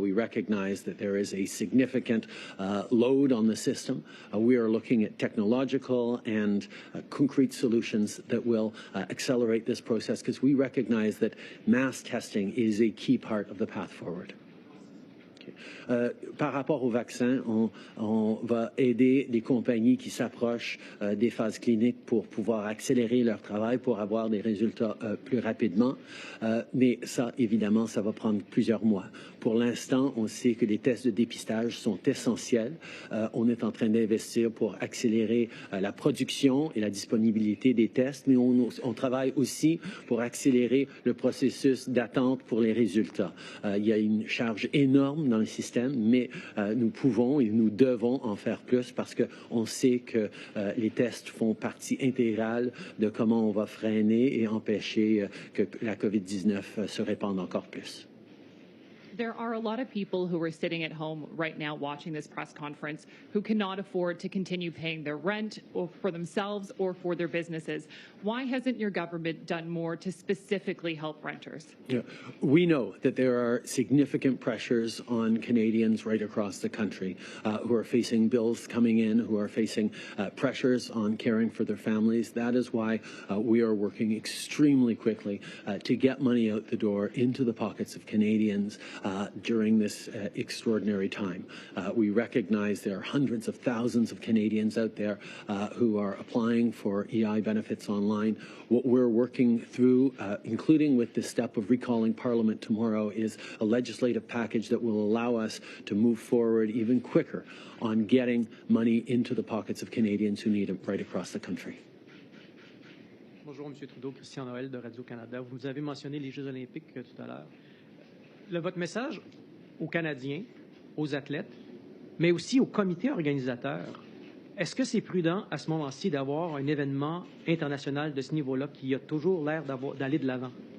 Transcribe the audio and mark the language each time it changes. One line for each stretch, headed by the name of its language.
English: We recognize that there is a significant load on the system. We are looking at technological and concrete solutions that will accelerate this process because we recognize that mass testing is a key part of the path forward.
French: Par rapport au vaccin, on va aider les compagnies qui s'approchent des phases cliniques pour pouvoir accélérer leur travail, pour avoir des résultats plus rapidement. Mais ça, évidemment, ça va prendre plusieurs mois. Pour l'instant, on sait que les tests de dépistage sont essentiels. On est en train d'investir pour accélérer la production et la disponibilité des tests, mais on travaille aussi pour accélérer le processus d'attente pour les résultats. Il y a une charge énorme dans le système, mais nous pouvons et nous devons en faire plus parce qu'on sait que les tests font partie intégrale de comment on va freiner et empêcher que la COVID-19 se répande encore plus.
English: There are a lot of people who are sitting at home right now watching this press conference who cannot afford to continue paying their rent or for themselves or for their businesses. Why hasn't your government done more to specifically help renters? Yeah. We know that there are significant pressures on Canadians right across the country who are facing bills coming in, who are facing pressures on caring for their families. That is why we are working extremely quickly to get money out the door into the pockets of Canadians during this extraordinary time. We recognize there are hundreds of thousands of Canadians out there who are applying for EI benefits online. What we're working through, including with the step of recalling Parliament tomorrow, is a legislative package that will allow us to move forward even quicker on getting money into the pockets of Canadians who need it right across the country.
French: Bonjour, M. Trudeau, Christian Noël de Radio-Canada. Vous avez mentionné les Jeux olympiques tout à l'heure. Votre message aux Canadiens, aux athlètes, mais aussi aux comités organisateurs, est-ce que c'est prudent à ce moment-ci d'avoir un événement international de ce niveau-là qui a toujours l'air d'aller de l'avant?